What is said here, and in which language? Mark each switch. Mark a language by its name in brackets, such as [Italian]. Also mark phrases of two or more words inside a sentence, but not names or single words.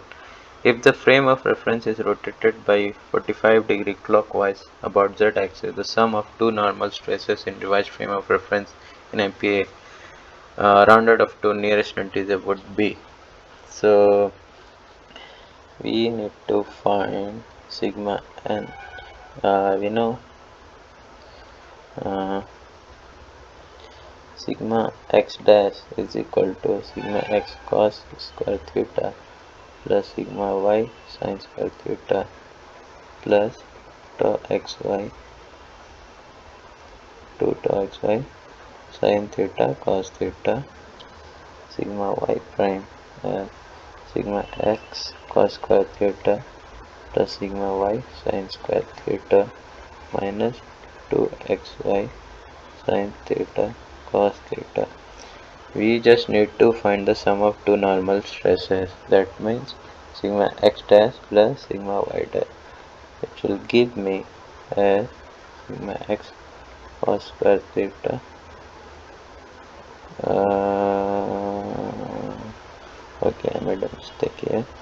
[English] If the frame of reference is rotated by 45-degree clockwise about z-axis, the sum of two normal stresses in revised frame of reference in MPa rounded off to nearest integer would be. So we need to find sigma n. We know sigma x dash is equal to sigma x cos square theta plus sigma y sin square theta plus tau xy 2 tau xy sin theta cos theta sigma y prime sigma x cos square theta plus sigma y sin square theta minus 2xy sin theta cos theta. We just need to find the sum of two normal stresses, that means sigma x dash plus sigma y dash, which will give me as sigma x cos square theta okay, I made a mistake here.